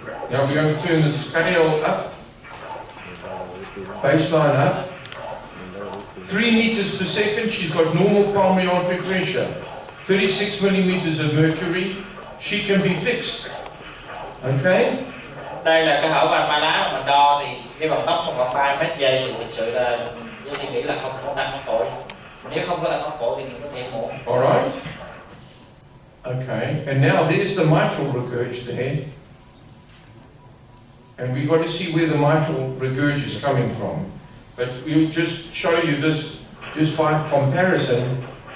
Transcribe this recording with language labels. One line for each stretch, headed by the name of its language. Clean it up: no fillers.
English: Now we're going to turn the scale up, baseline up. 3 meters per second, she's got normal pulmonary artery pressure. 36 millimeters of mercury, she can be fixed. Okay?
Vietnamese: Đây là cái hở van ba lá mình đo thì cái vận tốc khoảng 3 mét giây thì thực sự là tôi nghĩ là không có tăng áp phổi. Nếu không có tăng áp phổi thì mình có thể mổ.
English: Alright. Okay, and now there's the mitral regurg there. And we've got to see where the mitral regurg is coming from. But we'll just show you this just by comparison.